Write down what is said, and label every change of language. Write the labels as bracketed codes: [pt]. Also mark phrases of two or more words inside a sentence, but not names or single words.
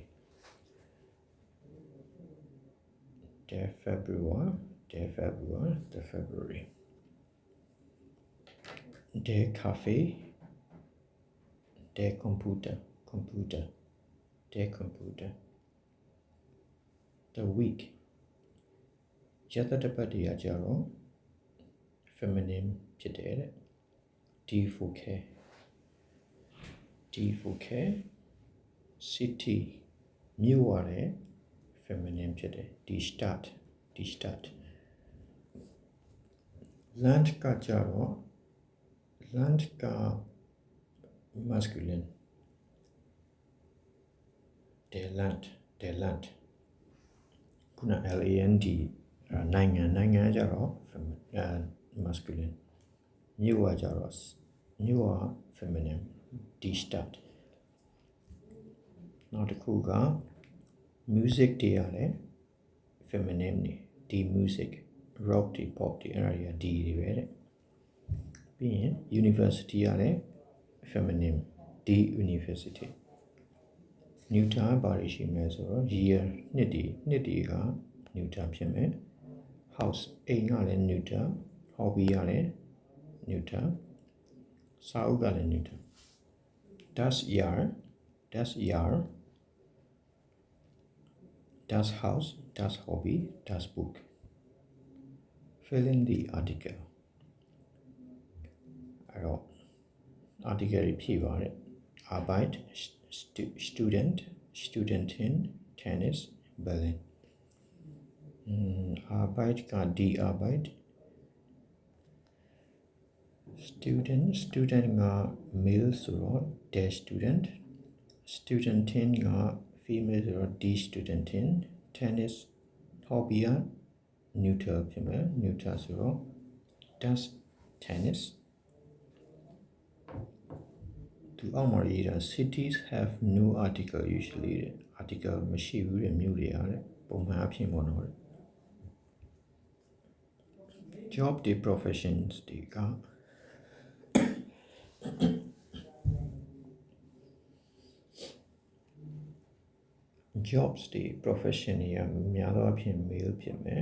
[de] der February der February der Kaffee der Computer der Computer [en] the week [my] ရက်သတ္တပတ်တွေကကြတော့ feminine ဖြစ်တယ်တဲ့ [de] die Woche [my] city မြို့ရတဲ့ feminine ဖြစ်တယ် [de] die Stadt [my] land ကကြတော့ land က masculine [de] der Land [my] ခုန land နိုင်ငံကြတော့ masculine မြို့ကကြတော့မြို့က feminine [de] die Stadt [my] နောက်တစ်ခုက music တွေရတယ် feminine တွေ [de] die music [my] rock တွေ pop တွေ အဲ့ဒါတွေက die တွေပဲတဲ့ပြီးရင် university ရတယ် feminine [de] die University [my] neuter ဘာတွေရှိမလဲဆိုတော့ year နှစ်တွေက neuter ဖြစ်မယ် house အိမ်ကလည်း neuter hobby ကလည်း neuter စာအုပ်ကလည်း neuter [de] das Jahr das Haus das Hobby das Book [en] fill in the article [my] အဲ့တော့ [de] article ဖြည့်ပါတယ် Arbeit Student Studentin Tennis Berlin [my] Arbeit က [de] die Arbeit [my] student က male ဆိုတော့ [de] der student [my] studentin က female ဆိုတော့ [de] die studentin [my] tennis hobby က neuter ဖြစ်မယ် neuter ဆိုတော့ [de] das tennis [my] သူအောက်မှာရေးတာ [en] cities have no article usually [my] article မရှိဘူးတဲ့မြို့တွေကတဲ့ပုံမှန်အဖြစ်ပေါ့နော် job တွေ professions တွေက jobs တွေ profession တွေကများသောအားဖြင့် male ဖြစ်မယ်